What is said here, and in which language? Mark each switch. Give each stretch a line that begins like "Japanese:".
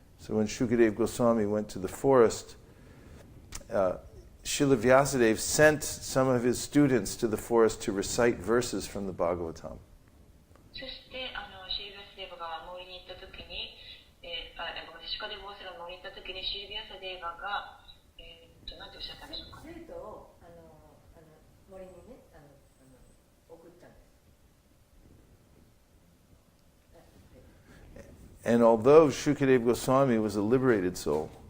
English: So when Shukadeva Goswami went to the forest, Srila Vyasadeva sent some of his students to the forest to recite verses from the Bhagavatam.
Japanese: そしてシルビアスデーバが森に行った時に、シュカデボースが森に行った時にシルビアスデーバが何ておっしゃったんでしょうか。生徒を森にね送ったんです。
English: And although Shukadeva Goswami was a liberated soul,